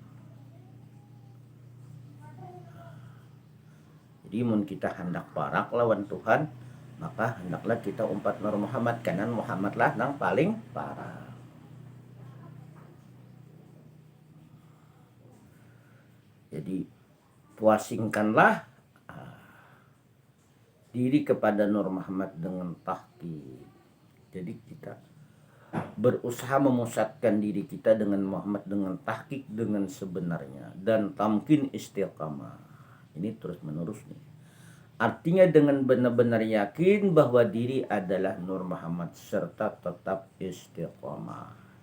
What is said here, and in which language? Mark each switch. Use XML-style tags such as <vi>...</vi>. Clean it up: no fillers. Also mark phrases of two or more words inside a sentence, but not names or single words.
<id>Jadi mun kita hendak parak lawan Tuhan, maka hendaklah kita umpat Nur Muhammad, karena Muhammad lah nang paling parah. Jadi puasingkanlah diri kepada Nur Muhammad dengan tahqiq. Jadi kita berusaha memusatkan diri kita dengan Muhammad dengan tahqiq, dengan sebenarnya, dan tamkin istiqamah. Ini terus menerus nih. Artinya dengan benar-benar yakin bahwa diri adalah Nur Muhammad serta tetap istiqamah.</id>